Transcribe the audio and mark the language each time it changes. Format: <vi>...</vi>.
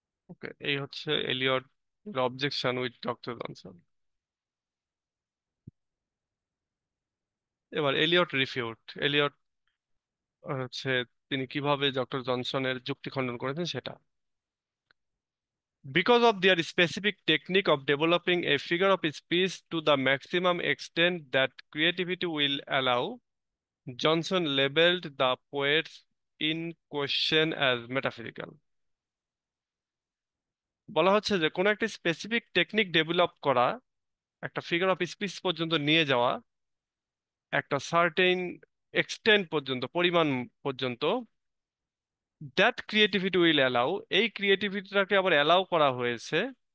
<bn>ওকে, এই হচ্ছে Elliot objection with doctor Johnson. এবার এলিয়ট রিফিউট, এলিয়ট হচ্ছে তিনি কিভাবে ডক্টর জনসনের যুক্তি খণ্ডন করেছেন সেটা।</bn> <en>Because of their specific technique of developing a figure of speech to the maximum extent that creativity will allow, Johnson labeled the poets in question as metaphysical.</en> <bn>বলা হচ্ছে যে কোনো একটা স্পেসিফিক টেকনিক ডেভেলপ করা, একটা ফিগার অফ স্পিচ পর্যন্ত নিয়ে যাওয়া, একটা সার্টেন এক্সটেন্ট পর্যন্ত, পরিমাণ পর্যন্ত,</bn> <en>that creativity will allow,</en> <bn>এই ক্রিয়েটিভিটিটাকে আবার অ্যালাউ করা হয়েছে।</bn>